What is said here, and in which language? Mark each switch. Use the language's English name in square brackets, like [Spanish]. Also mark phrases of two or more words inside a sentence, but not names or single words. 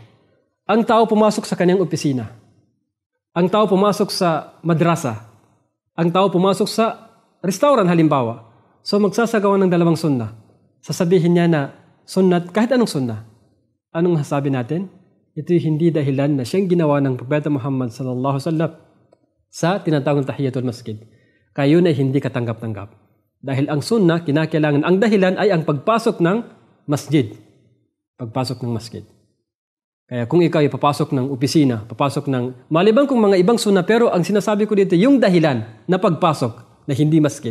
[Filipino] Ang tao pumasok sa kanyang opisina. Ang tao pumasok sa madrasa. Ang tao pumasok sa restaurant halimbawa. So, magsasagawa ng 2 sunnah. Sasabihin niya na sunnat, kahit anong sunnah. Anong sasabi natin? ito'y hindi dahilan na siyang ginawa ng Propeta Muhammad [Arabic] صلى الله عليه وسلم [Filipino] sa tinatawag na [Arabic] تحية المسجد. [Filipino] Kaya yun ay hindi katanggap-tanggap. Dahil ang sunnah, kinakailangan, ang dahilan ay ang pagpasok ng masjid. Pagpasok ng masjid. Kaya kung ikaw ay papasok ng opisina, papasok ng, maliban kung mga ibang sunnah, pero ang sinasabi ko dito, yung dahilan na pagpasok na hindi masjid.